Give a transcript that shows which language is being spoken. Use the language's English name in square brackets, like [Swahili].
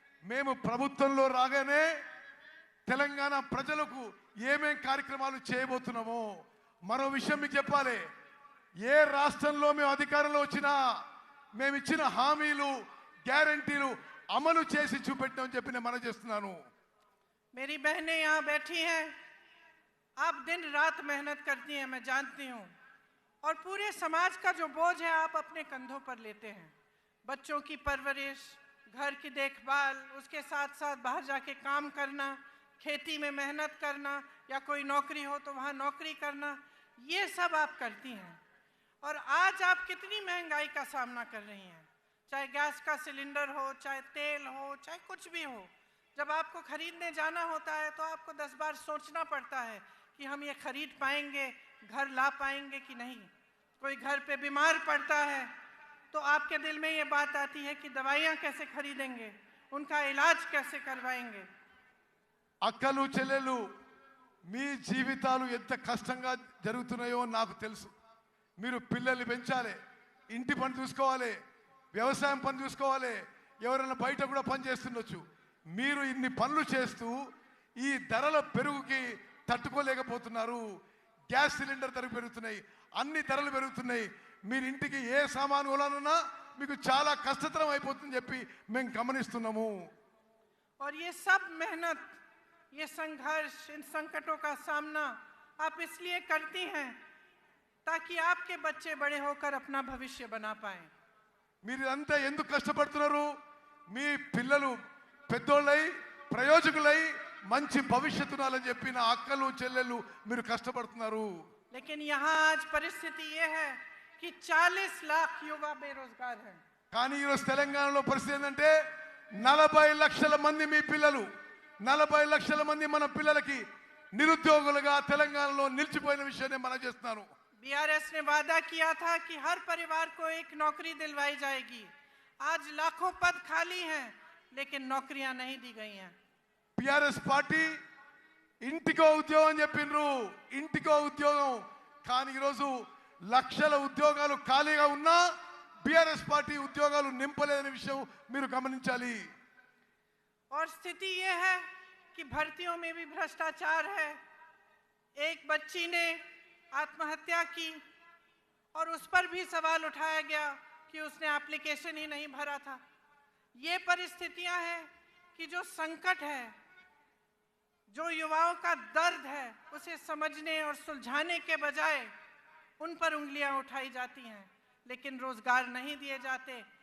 [Telugu] మేము ప్రభుత్వంలో రాగానే తెలంగాణ ప్రజలకు ఏమేం కార్యక్రమాలు చేయబోతున్నామో మరో విషయం మీకు చెప్పాలి. ఏ రాష్ట్రంలో మేము అధికారంలో వచ్చినా మేము ఇచ్చిన హామీలు, గ్యారెంటీలు అమలు చేసి చూపెట్టామని చెప్పి నేను మనవి చేస్తున్నాను. [Hindi] मेरी बहनें यहाँ बैठी हैं, आप दिन रात मेहनत करती हैं, मैं जानती हूँ। और पूरे समाज का जो बोझ है आप अपने कंधों पर लेते हैं। बच्चों की परवरिश, घर की देखभाल, उसके साथ साथ बाहर जाके काम करना, खेती में मेहनत करना, या कोई नौकरी हो तो वहाँ नौकरी करना, ये सब आप करती हैं। और आज आप कितनी महंगाई का सामना कर रही हैं, चाहे गैस का सिलेंडर हो, चाहे तेल हो, चाहे कुछ भी हो। जब आपको खरीदने जाना होता है तो आपको 10 बार सोचना पड़ता है कि हम ये खरीद पाएंगे, घर ला पाएंगे कि नहीं। कोई घर पे बीमार पड़ता है तो आपके दिल में ये बात आती है कि दवाइयाँ कैसे खरीदेंगे, उनका इलाज कैसे करवाएंगे? [Telugu] అక్కలు చెల్లెలు మీ జీవితాలు ఎంత కష్టంగా జరుగుతున్నాయో నాకు తెలుసు. మీరు పిల్లల్ని పెంచాలి, ఇంటి పని చూసుకోవాలి, వ్యవసాయం పని చూసుకోవాలి, ఎవరైనా బయట కూడా పని చేస్తుండొచ్చు. మీరు ఇన్ని పనులు చేస్తూ ఈ ధరల పెరుగుకి తట్టుకోలేకపోతున్నారు. గ్యాస్ సిలిండర్ ధరలు పెరుగుతున్నాయి, అన్ని ధరలు పెరుగుతున్నాయి. మీరు ఇంటికి ఏ సామాను కొనాలన్నా మీకు చాలా కష్టతరం అయిపోతుందని చెప్పి మేము గమనిస్తున్నాము. [Hindi] और ये सब मेहनत, ये संघर्ष, इन संकटों का सामना आप इसलिए करती हैं ताकि आपके बच्चे बड़े होकर अपना भविष्य बना पाएं। [Telugu] మీరు అంతా ఎందుకు కష్టపడుతున్నారు? మీ పిల్లలు పెద్దోళ్ళై ప్రయోజకులై మంచి భవిష్యత్తు ఉండాలని చెప్పి నా అక్కలు చెల్లెళ్ళు మీరు కష్టపడుతున్నారు. [Hindi] लेकिन यहाँ आज परिस्थिति ये है कि 40 लाख युवा बेरोजगार हैं। [Telugu] కానీ ఈరోజు తెలంగాణలో పరిస్థితి ఏంటంటే 40 లక్షల మంది మీ పిల్లలు, 40 లక్షల మంది మన పిల్లలకి నిరుద్యోగులుగా తెలంగాణలో నిలిచిపోయిన విషయాన్ని మనం చేస్తున్నాను. [Hindi] बीआरएस ने वादा किया था कि हर परिवार को एक नौकरी दिलवाई जाएगी। आज लाखों पद खाली हैं, लेकिन नौकरियां नहीं दी गई हैं। [Telugu] టిఆర్ఎస్ పార్టీ ఇంటికో ఉద్యోగం చెప్పిండ్రు, ఇంటికో ఉద్యోగం. కానీ ఈరోజు లక్షల ఉద్యోగాలు ఖాళీగా ఉన్నా బీఆర్ఎస్ పార్టీ ఉద్యోగాలు నింపలేదనే విషయం మీరు గమనించాలి. [Hindi] और स्थिति ये है कि भर्तियों में भी भ्रष्टाचार है। एक बच्ची ने आत्महत्या की और उस पर भी सवाल उठाया गया कि उसने एप्लीकेशन ही नहीं भरा था। ये परिस्थितियां हैं कि जो संकट है, जो युवाओं का दर्द है, उसे समझने और सुलझाने के बजाय उन पर उंगलियां उठाई जाती हैं, लेकिन रोजगार नहीं दिए जाते।